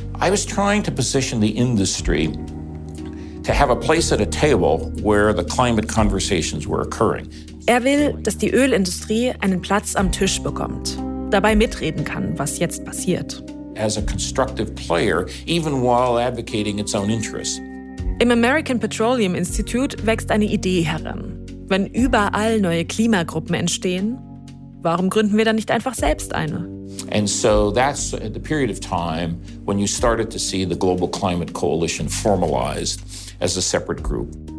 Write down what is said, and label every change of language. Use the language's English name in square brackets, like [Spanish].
[English] I was trying to position the industry to have a place at a table where the climate conversations were occurring. [German] Er will, dass die Ölindustrie einen Platz am Tisch bekommt, dabei mitreden kann, was jetzt passiert. [English] As a constructive player, even while advocating its own interests. [German] Im American Petroleum Institute wächst eine Idee heran. Wenn überall neue Klimagruppen entstehen, warum gründen wir dann nicht einfach selbst eine? [English] And so that's the period of time when you started to see the Global Climate Coalition formalized as a separate group.